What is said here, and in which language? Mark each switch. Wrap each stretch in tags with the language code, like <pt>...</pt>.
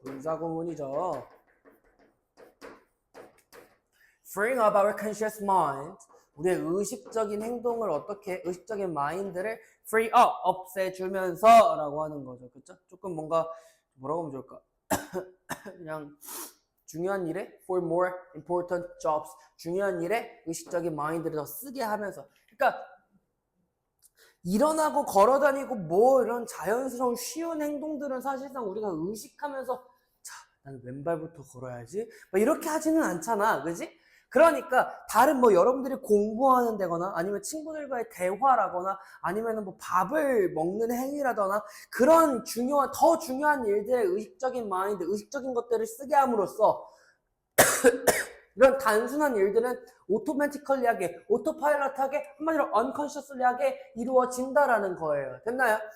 <ko>분사구문이죠.</ko> <en>Freeing up our conscious mind.</en> <ko>우리의 의식적인 행동을 어떻게, 의식적인 마인드를 free up, 없애주면서 라고 하는 거죠. 그렇죠? 조금 뭔가 뭐라고 하면 좋을까? 그냥 중요한 일에</ko> <en>for more important jobs.</en> <ko>중요한 일에 의식적인 마인드를 더 쓰게 하면서. 그러니까 일어나고 걸어다니고 뭐 이런 자연스러운 쉬운 행동들은 사실상 우리가 의식하면서 자, 나는 왼발부터 걸어야지 막 이렇게 하지는 않잖아. 그지? 그러니까 다른 뭐 여러분들이 공부하는 데거나 아니면 친구들과의 대화라거나 아니면 뭐 밥을 먹는 행위라거나 그런 더 중요한 일들의 의식적인 마인드, 의식적인 것들을 쓰게 함으로써 이런 단순한 일들은 오토매티컬리하게, 오토파일럿하게, 한마디로 언컨셔스리하게 이루어진다라는 거예요. 됐나요?</ko>